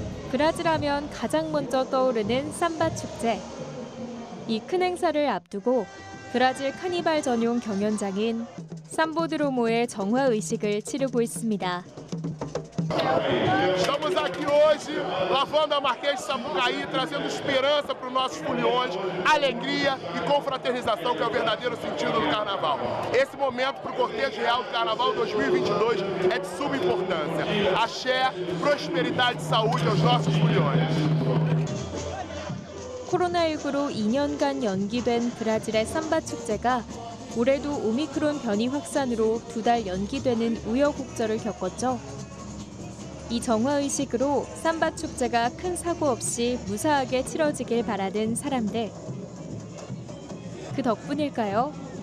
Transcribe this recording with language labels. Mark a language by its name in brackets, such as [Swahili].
[Korean] 브라질 하면 가장 먼저 떠오르는 삼바 축제. 이 큰 행사를 앞두고 브라질 카니발 전용 경연장인 삼보드로모의 정화의식을 치르고 있습니다. [Portuguese] Estamos aqui hoje lavando a Marquês de Sapucaí, trazendo esperança para os nossos foliões, alegria e confraternização, que é o verdadeiro sentido do Carnaval. Esse momento para o cortejo real do Carnaval 2022 é de suma importância. Axé, prosperidade e saúde aos nossos foliões. [Korean] 코로나19로 2년간 연기된 브라질의 삼바 축제가 올해도 오미크론 변이 확산으로 2달 연기되는 우여곡절을 겪었죠. 이 정화의식으로 삼바 축제가 큰 사고 없이 무사하게 치러지길 바라는 사람들. 그 덕분일까요?